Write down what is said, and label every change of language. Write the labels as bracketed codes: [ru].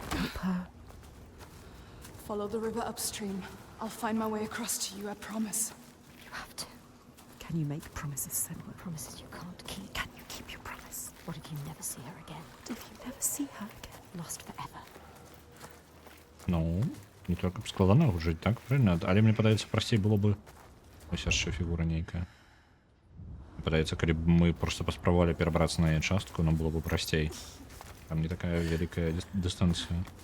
[en] Help her. Follow the river upstream. I'll find my way across to you, I promise. You have to. Can you make promises, Senua? Promises you can't keep. Can you keep your promise? What if you never see her again? What if you never see her again? Lost forever. [be] Ну, не только б складана жыць, так, правильно? Але мне падаецца, прасцей было бы... Ось яшчэ фігура нейкая. Мне падаецца, калі б мы просто паспрабавалі перабрацца на яе частку, нам было бы прасцей. Там не такая вялікая дыстанцыя.